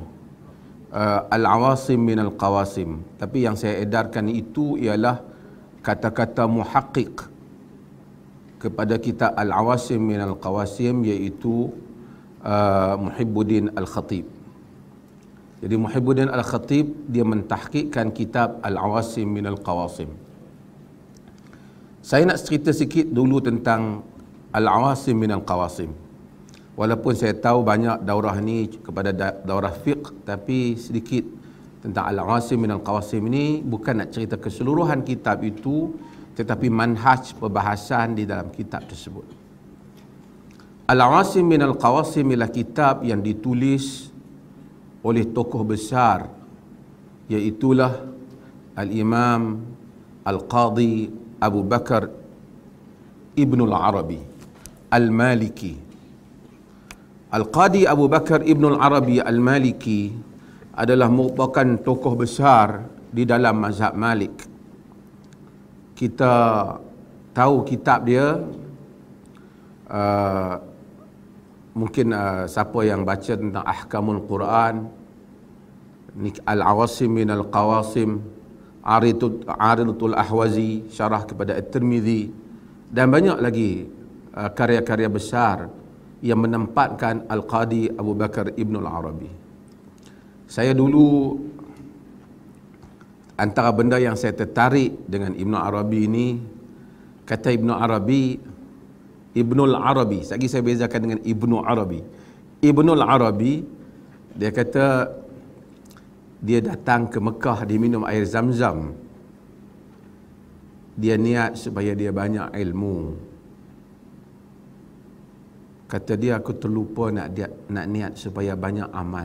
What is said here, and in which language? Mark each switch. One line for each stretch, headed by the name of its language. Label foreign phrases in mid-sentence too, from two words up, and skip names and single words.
Malay: Al-awasim min al-qawasim. Tapi yang saya edarkan itu ialah kata-kata muhaqqiq kepada kitab Al-awasim min al-qawasim, iaitu Muhibbuddin Al-Khatib. Jadi Muhibbuddin Al-Khatib dia mentahqiqkan kitab Al-awasim min al-qawasim. Saya nak cerita sikit dulu tentang Al-awasim min al-qawasim. Walaupun saya tahu banyak daurah ni kepada daurah fiqh, tapi sedikit tentang Al-awasim min al-qawasim ini bukan nak cerita keseluruhan kitab itu, tetapi manhaj perbahasan di dalam kitab tersebut. Al-awasim min al-qawasim ialah kitab yang ditulis oleh tokoh besar, iaitulah Al-Imam Al-Qadhi Abu Bakar Ibnul Arabi Al-Maliki. Al-Qadhi Abu Bakar Ibnul Arabi Al-Maliki adalah merupakan tokoh besar di dalam mazhab Malik. Kita tahu kitab dia, mungkin siapa yang baca tentang Ahkamul Quran, Al-Awasim min Al-Qawasim, Aridatul Ahwazi, syarah kepada At-Tirmidzi, dan banyak lagi karya-karya besar yang menempatkan Al-Qadhi Abu Bakar Ibnul Arabi. Saya dulu, antara benda yang saya tertarik dengan Ibnu Arabi ini, kata Ibnu Arabi, Ibnul Arabi, lagi saya bezakan dengan Ibnu Arabi. Ibnul Arabi, dia kata dia datang ke Mekah, dia minum air Zam-Zam. Dia niat supaya dia banyak ilmu. Kata dia, aku terlupa nak niat supaya banyak amal.